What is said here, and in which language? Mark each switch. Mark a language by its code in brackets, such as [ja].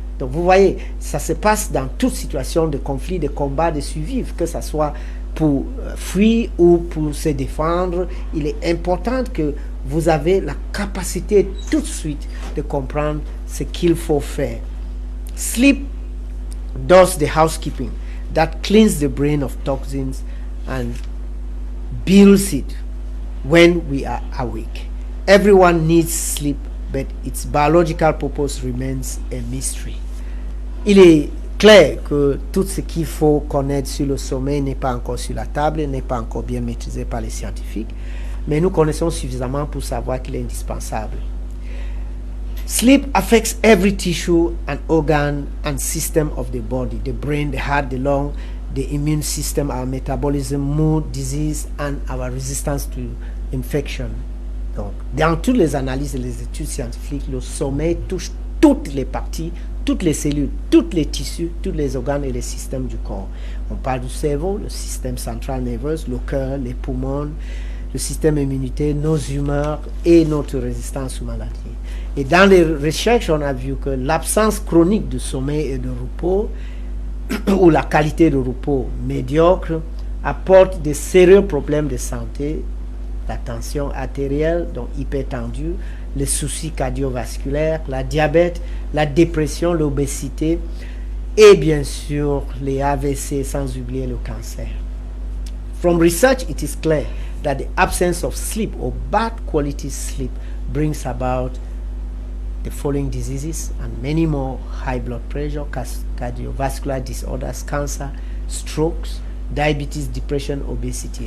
[fr] Donc vous voyez, ça se passe dans toute situation de conflit, de combat, de survivre, que ce soit pour fuir ou pour se défendre. Il est important que vous avez la capacité tout de suite de comprendre ce qu'il faut faire. [en] Sleep does the housekeeping that cleans the brain of toxins and builds it when we are awake. Everyone needs sleep, but its biological purpose remains a mystery. [fr] Il est clair que tout ce qu'il faut connaître sur le sommeil n'est pas encore sur la table, n'est pas encore bien maîtrisé par les scientifiques, mais nous connaissons suffisamment pour savoir qu'il est indispensable. [en] Sleep affects every tissue and organ and system of the body, the brain, the heart, the lung, the immune system, our metabolism, mood, disease, and our resistance to infection. [fr] Donc, dans toutes les analyses et les études scientifiques, le sommeil touche toutes les parties, toutes les cellules, tous les tissus, tous les organes et les systèmes du corps. On parle du cerveau, le système central nerveux, le cœur, les poumons, le système immunitaire, nos humeurs et notre résistance aux maladies. Et dans les recherches, on a vu que l'absence chronique de sommeil et de repos, ou la qualité de repos médiocre, apporte de sérieux problèmes de santé, la tension artérielle, donc hypertendue, les soucis cardiovasculaires, la diabète, la dépression, l'obésité et bien sûr les AVC, sans oublier le cancer. [en] From research, it is clear that the absence of sleep or bad quality sleep brings about the following diseases and many more: high blood pressure, cardiovascular disorders, cancer, strokes, diabetes, depression, obesity.